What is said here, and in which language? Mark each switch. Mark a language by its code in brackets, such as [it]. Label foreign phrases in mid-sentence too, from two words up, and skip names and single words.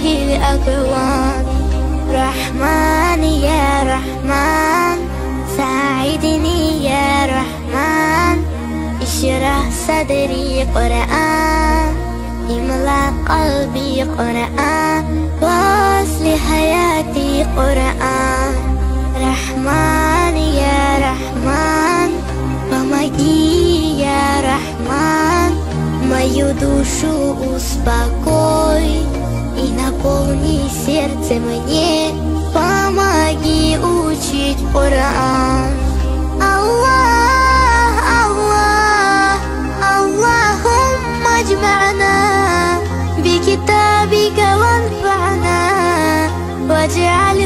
[ar] الأكوان رحمن يا رحمن ساعدني يا رحمن اشرح صدري قرآن املأ قلبي قرآن واصلح حياتي قرآن رحمن يا رحمن [ru] помоги я Рахман мою душу успокой и наполни сердце мне помоги учить Коран [ar] الله الله اللهم اجمعنا بكتابك وانفعنا واجعل